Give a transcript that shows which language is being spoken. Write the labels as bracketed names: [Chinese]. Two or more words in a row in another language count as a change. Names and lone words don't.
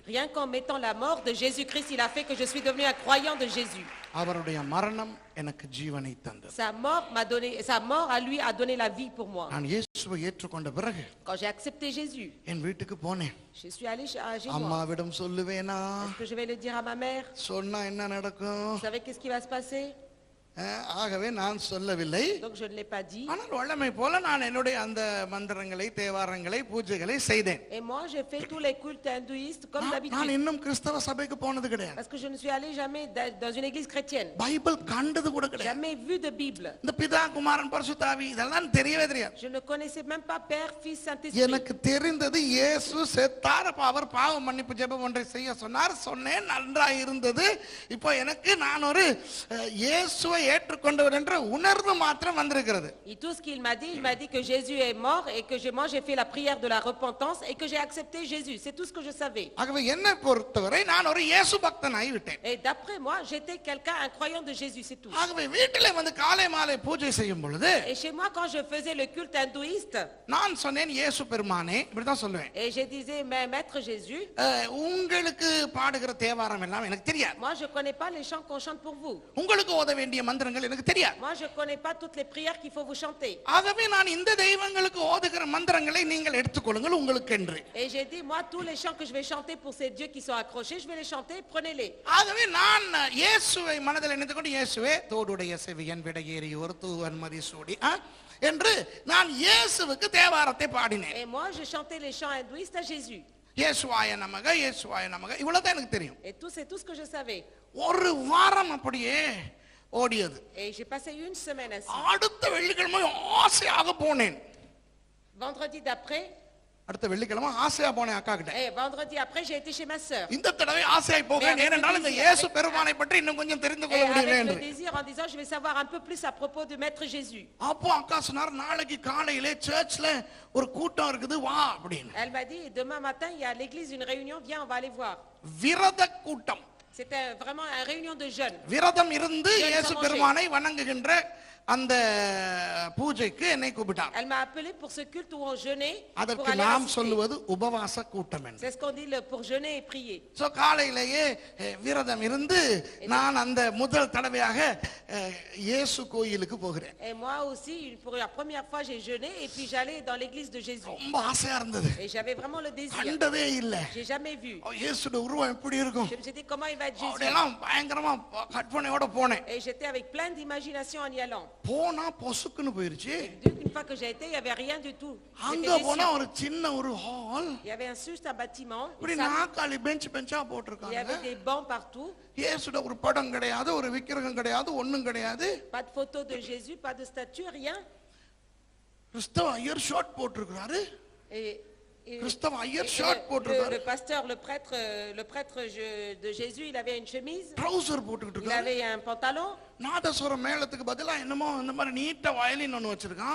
[French] Rien qu'en mettant la mort de Jésus-Christ, il a fait que je suis devenu un croyant de Jésus. [Tamil] அவருடைய மரணம் எனக்கு ஜீவனை தந்தது. [French] Sa mort à lui a donné la vie pour moi. [Tamil] நான் இயேசுவை ஏற்றுக்கொண்ட பிறகு [French] Quand j'ai accepté Jésus, [Tamil] என் வீட்டுக்கு போனேன். [French] je suis allé chez moi. [Tamil] அம்மாவிடம் சொல்லுவேனா? [French] Est-ce que je vais le dire à ma mère? [Tamil] சொன்னா என்ன நடக்கும்? [French] Vous savez qu'est-ce qui va se passer? [Tamil] ஆகவே நான் சொல்லவில்லை. [French] Donc je ne l'ai pas dit. [Tamil] ஆனால் வல்லமை போல நான் என்னுடைய அந்த மந்திரங்களை தேவாரங்களை பூஜைகளை செய்தேன். [French] Et moi j'ai fait tous les cultes hindouistes comme [Tamil] நான் [French] d'habitude. [Tamil] இன்னும் கிறிஸ்தவ சபைக்கு போனது கிடையாது. [French] Parce que je ne suis allé jamais dans une église chrétienne. [Tamil] பைபிள் கண்டது கூட கிடையாது. [French] Jamais vu de Bible. [Tamil] இந்த பிதா குமாரன் பரிசுத்தாவி இதெல்லாம் தெரியவே தெரியாது. [French] Je ne connaissais même pas Père, Fils, Saint-Esprit. [Tamil] எனக்கு தெரிந்தது இயேசு செத்தார், அவர் பாவ மன்னிப்பு ஜெபம் ஒன்றை செய்ய சொன்னார், சொன்னேன், நன்றாய் இருந்தது. இப்போ எனக்கு நான் ஒரு இயேசுவை ஏற்றுக்கொண்டவர் என்ற உணர்வு மாத்திரம் வந்திருக்கிறது. [French] Et tout ce qu'il m'a dit que Jésus est mort et que moi j'ai fait la prière de la repentance et que j'ai accepté Jésus. C'est tout ce que je savais. [Tamil] ஆகவே என்னை பொறுத்தவரை நான் ஒரு இயேசு பக்தனாய் விட்டேன். [French] Et d'après moi, j'étais quelqu'un, un croyant de Jésus, c'est tout. [Tamil] ஆகவே வீட்டிலே வந்து காலை மாலை பூஜை செய்யும் பொழுது [French] Et chez moi, quand je faisais le culte hindouiste, [Tamil] நான் சொன்னேன், இயேசு பெருமானே, இப்படிதான் சொல்லுவேன். [French] et je disais, mais Maître Jésus, [Tamil] உங்களுக்கு பாடுகிற தேவாரம் எல்லாம் எனக்கு தெரியாது. [French] moi je connais pas les chants qu'on chante pour vous. [Tamil] உங்களுக்கு ஓத வேண்டிய மந்திரங்கள் எனக்கு தெரியாது. [French] Moi je connais pas toutes les prières qu'il faut vous chanter. [Tamil] ஆகவே நான் இந்த தெய்வங்களுக்கு ஓதுகிற மந்திரங்களை நீங்கள் எடுத்துக்கொள்ளுங்கள் உங்களுக்கு என்று. [French] Et j'ai dit, moi tous les chants que je vais chanter pour ces dieux qui sont accrochés, je vais les chanter, prenez-les. [Tamil] ஆகவே நான் இயேசுவை மனதில் நினைத்துக்கொண்டு, இயேசுவே தோடுடைய செவியன் விடையேறி ஒரு தூவன் மதிசூடி என்று நான் இயேசுவுக்கு தேவாரத்தை பாடினேன். [French] Et moi je chantais les chants hindouistes à Jésus. [Tamil] இயேசுவாய நமக இயேசுவாய நமக இவ்வளவுதான் எனக்கு தெரியும். [French] Et tout, c'est tout ce que je savais. [Tamil] ஒரு வாரம் அப்படியே ஓடியது. [French] Et j'ai passé une semaine ainsi. [Tamil] அடுத்த வெள்ளிக்கிழமை ஆசையாக போனேன். [French] Vendredi d'après, [Tamil] அடுத்த வெள்ளிக்கிழமை ஆசையா போனேன் அக்கா கிட்ட. [French] et vendredi après, j'ai été chez ma sœur. [Tamil] இந்த தடவை ஆசையாய் போகிறேன், ஏனென்றால் இந்த இயேசு பெருமானை பற்றி இன்னும் கொஞ்சம் தெரிந்து [French] Et [Tamil] கொள்ள முடியும் [French] avec le [Tamil] என்று. [French] désir en disant, je vais savoir un peu plus à propos de Maître Jésus. [Tamil] அப்போ அக்கா சொன்னார், நாளைக்கு காலையிலே சர்ச்ல ஒரு கூட்டம் இருக்குது வா அப்படின்னு. [French] Elle m'a dit, demain matin, il y a à l'église une réunion, viens, on va aller voir. [Tamil] விரத கூட்டம். [French] C'était vraiment une réunion de jeunes. [Tamil] விரதம் இருந்து இயேசு பெருமானை வணங்குகின்ற அந்த பூஜைக்கு என்னை கூப்பிட்டார். [French] Elle m'a appelé pour ce culte où on jeûnait pour [Tamil] அதற்கு [French] aller [Tamil] நாம் [French] assister. [Tamil] சொல்லுவது உபவாச கூட்டம் என்று. [French] C'est ce qu'on dit pour jeûner et prier. [Tamil] சோ காலையிலேயே விரதம் இருந்து நான் அந்த முதல் தடவையாக இயேசு கோயிலுக்கு போகிறேன். [French] Et moi aussi, pour la première fois, j'ai jeûné et puis j'allais dans l'église de Jésus. [Tamil] ரொம்ப ஆசையா இருந்தது. [French] Et j'avais vraiment le désir. [Tamil] கண்டதே இல்ல. [French] J'ai jamais vu. [Tamil] இயேசுவோட உருவம் எப்படி இருக்கும்? [French] Je me suis dit comment il va être Jésus. [Tamil] அப்படியெல்லாம் பயங்கரமா கற்பனையோட போனேன். [French] Et j'étais avec plein d'imagination en y allant. [Tamil] போனா பொசுக்குன்னு போயிருச்சு. [French] Une fois que j'ai été, il n'y avait rien du tout. [Tamil] அங்க [French] J'étais [Tamil] போனா [French] déçue. [Tamil] ஒரு சின்ன ஒரு ஹால். [French] Il y avait juste un bâtiment. [Tamil] இப்படி [French] Une salle. [Tamil] நாக்காளி பெஞ்ச் பெஞ்சா [French] Il y [Tamil] போட்டிருக்காங்க. [French] avait des bancs partout. [Tamil] இயேசுட ஒரு படம் கிடையாது, ஒரு விக்கிரகம் கிடையாது, ஒண்ணும் கிடையாது. [French] Pas de photo de Jésus, pas de statue, rien. [Tamil] கிறிஸ்தவ ஐயர் ஷார்ட் போட்டிருக்காரு. [French] Et [Tamil] கிறிஸ்தவ ஐயர் [French] le, [Tamil] ஷார்ட் போட்டிருக்காரு. [French] le pasteur, le prêtre de Jésus, il avait une chemise. [Tamil] ட்ரவுசர் போட்டுக்கிட்டு [French] Il [Tamil] இருக்காரு. [French] avait un pantalon. [Tamil] நாதஸ்வரம் மேளத்துக்கு பதிலா என்னமோ இந்த மாதிரி நீட்ட வயலின் ஒன்னு வச்சிருக்கான்.